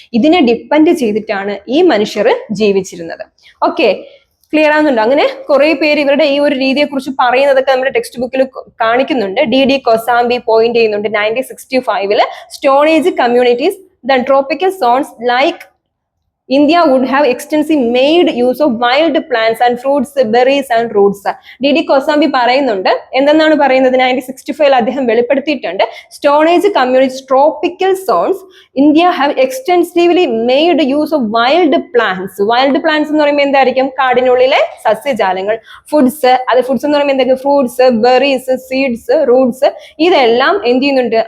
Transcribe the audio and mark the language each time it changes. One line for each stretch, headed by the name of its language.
Malayalam: ഇതിനെ ഡിപ്പെൻഡ് ചെയ്തിട്ടാണ് ഈ മനുഷ്യർ ജീവിച്ചിരുന്നത്. ഓക്കെ, ക്ലിയർ ആവുന്നുണ്ടോ? അങ്ങനെ കുറെ പേര് ഇവരുടെ ഈ ഒരു രീതിയെ കുറിച്ച് പറയുന്നതൊക്കെ നമ്മുടെ ടെക്സ്റ്റ് ബുക്കിൽ കാണിക്കുന്നുണ്ട്.
English: D Kosambi
Malayalam: പോയിന്റ് ചെയ്യുന്നുണ്ട്
English: 1965 stone age communities the tropical zones like India would have extensive made use of wild plants and fruits, berries and roots.
Malayalam: D D Kosambi പറയുന്നുണ്ട്, എന്തെന്നാണ് പറയുന്നത്, 1965 അദ്ദേഹം വെളിപ്പെടുത്തിയിട്ടുണ്ട്,
English: Stone age communities tropical zones India have extensively made use of wild plants.
Malayalam: Wild plants എന്ന് പറയുമ്പോൾ എന്തായിരിക്കും? കാടിനുള്ളിലെ സസ്യജാലങ്ങൾ. Foods, അത് foods എന്ന് പറയുമ്പോൾ എന്തൊക്കെ? ഫ്രൂട്ട്സ്, ബെറീസ്, സീഡ്സ്, റൂട്ട്സ്, ഇതെല്ലാം എന്ത് ചെയ്യുന്നുണ്ട്?